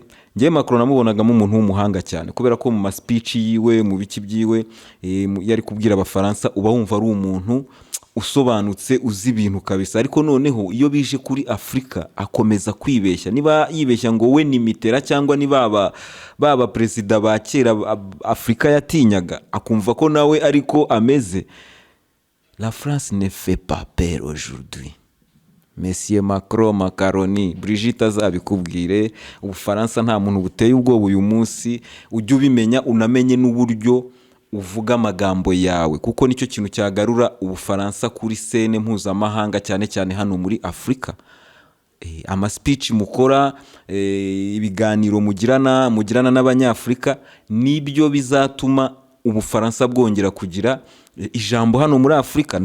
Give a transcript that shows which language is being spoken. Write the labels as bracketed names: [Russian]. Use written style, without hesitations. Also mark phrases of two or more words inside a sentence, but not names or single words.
[Kinyarwanda] Ngiye Macron namubonagamo umuntu w'umuhanga cyane, kubera ko mu speech yiwe, mu biki byiwe yari kubwira abafaransa uba wumva ari umuntu usobanutse, uzi ibintu kabisa. Ariko noneho iyo bije kuri Afrika akomeza kwibeshya. Niba yibeshya ngo we ni Mitterrand cyangwa ni baba president ba kera Afrika yatinyaga, akumva ko nawe ariko ameze. [French] La France ne fait pas peur aujourd'hui. [Kinyarwanda] Monsieur Macron, Macaroni, Brigitte azabikubwire. Ubufaransa nta muntu buteye ubwoba uyu munsi. Ujye ubimenya, unamenye n'uburyo uvuga amagambo yawe, kuko nicyo kintu cyagarura Ubufaransa kuri scene mpuzamahanga, cyane cyane hano muri Afrika. Ama speech mukora, ibiganiro mugirana n'abanyafrika, nibyo bizatuma Ubufaransa bwongera kugira ijambo hano muri Afrika.